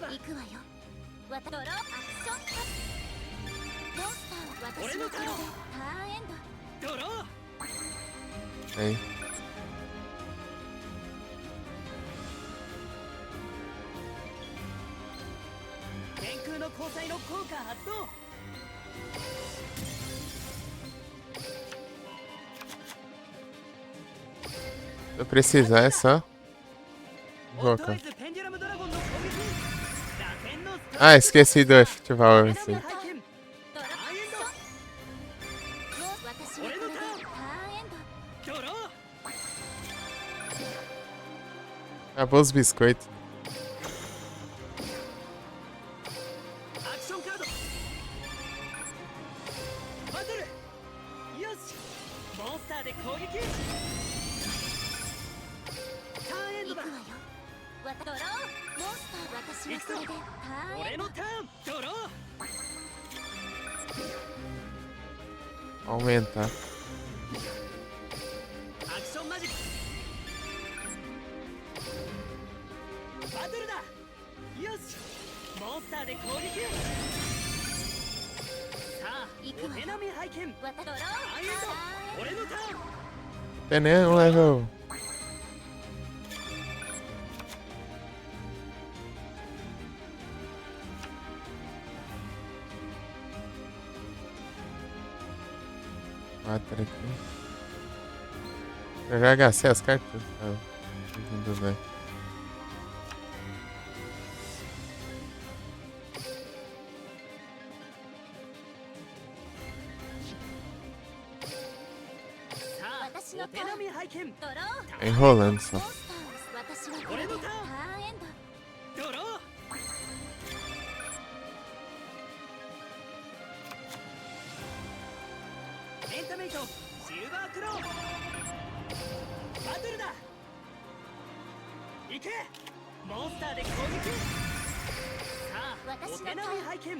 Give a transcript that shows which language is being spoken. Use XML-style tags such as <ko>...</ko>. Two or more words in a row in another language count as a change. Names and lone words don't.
<ja>行くわよわドローアクションカットモンスターを私のこれでターンエンドドロー</ja> <pt>Aí.</pt> <ja>天空の交際の効果発動</ja> <pt>Se eu precisar é só</pt> <ja>オットア</ja> <pt>colocar.</pt> <ja>イズペンデュラムドラゴンの攻撃打点のスタート</ja> <pt>Ah, esqueci do festival</pt> <ja>ペン</ja> <pt>assim.</pt> <ja>ダム拝見ドローアクションもう私のこれでターンエンドドロー</ja> <pt>Acabou os biscoitos.</pt> <ja>アクションカードバトルよしモンスターで攻撃ターンエンドだ行くわよわドローモンスター私のこれでターンエンド俺のターンドロー</ja> <pt>Aumentar.</pt> <ja>アクションマジックバトルだよしモンスターで攻撃さあ行くわよお手並み拝見わドローターンエンターンエンド俺のターン</ja> <pt>Tem nem um level. Quatro aqui. Eu já gastei as cartas. Ah, tudo bem.</pt> <ja>お手並み拝見ドロー</ja> <pt>Tá enrolando só.</pt> <ja>モンスターを私のこれでターンエンドドローエンタメイトシルバークローバトルだ行けモンスターで攻撃さあお手並み拝見</ja>